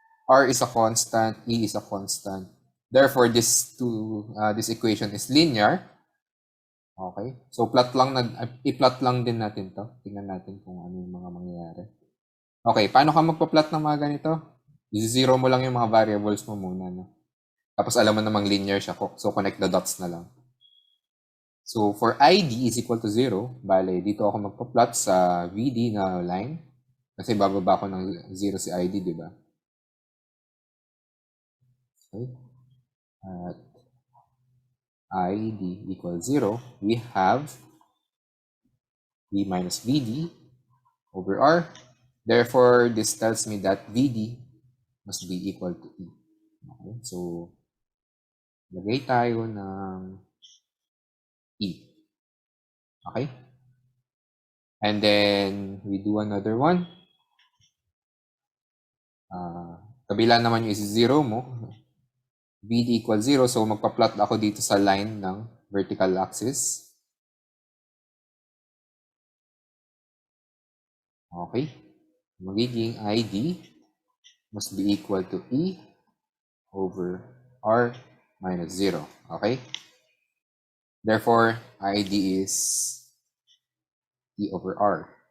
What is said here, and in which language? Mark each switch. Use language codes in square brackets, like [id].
[en] R is a constant, E is a constant. Therefore, this equation is linear. [tl] Okay? So, i-plot lang din natin to. Tingnan natin kung ano yung mga mangyayari. Okay, paano ka magpa-plot ng mga ganito? I-zero mo lang yung mga variables mo muna, no? Tapos alam mo namang linear siya. [en] So, connect the dots [tl] na lang. [en] So, for ID is equal to 0, [tl] bale, dito ako magpa-plot sa VD na line. Kasi bababa ko ng 0 si ID, di ba? Okay. [en] At ID equals 0, we have V minus VD over R. Therefore, this tells me that VD must be equal to E. [tl] Okay, so, lagay tayo ng E. Okay? [en] And then, we do another one. [tl] Kabila naman yung is 0 mo. [en] VD equals 0. [tl] So, magpa-plot ako dito sa line ng vertical axis. Okay? [en] Magiging ID must be equal to E over R minus 0. Okay? Therefore, ID is E over R.